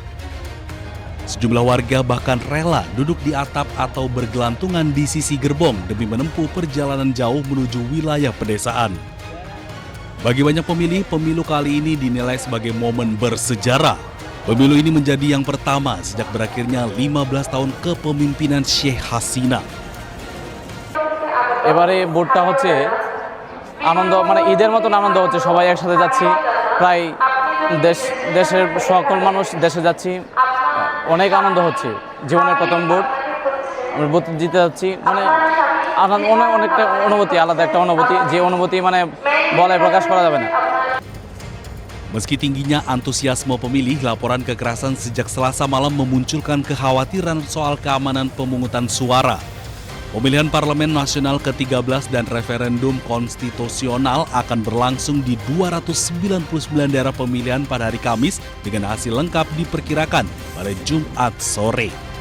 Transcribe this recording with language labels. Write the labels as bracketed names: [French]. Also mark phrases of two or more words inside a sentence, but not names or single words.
[Indonesian] Sejumlah warga bahkan rela duduk di atap atau bergelantungan di sisi gerbong demi menempuh perjalanan jauh menuju wilayah pedesaan. Bagi banyak pemilih, pemilu kali ini dinilai sebagai momen bersejarah. Pemilu ini menjadi yang pertama sejak berakhirnya 15 tahun kepemimpinan Sheikh Hasina. [Bangla] এবারে ভোটটা হচ্ছে আনন্দ, মানে ঈদের মতন আনন্দ হচ্ছে, সবাই একসাথে যাচ্ছি, প্রায় দেশের সকল মানুষ দেশে যাচ্ছি, অনেক আনন্দ হচ্ছে। জীবনের প্রথম ভোট, আমি ভোট জিতে যাচ্ছি, মানে অনেকটা অনুভূতি, আলাদা একটা অনুভূতি, যে অনুভূতি মানে বলায় প্রকাশ করা যাবে না। [Indonesian] Meski tingginya antusiasme pemilih, laporan kekerasan sejak Selasa malam memunculkan kekhawatiran soal keamanan pemungutan suara. Pemilihan Parlemen Nasional ke-13 dan referendum konstitusional akan berlangsung di 299 daerah pemilihan pada hari Kamis dengan hasil lengkap diperkirakan pada Jumat sore.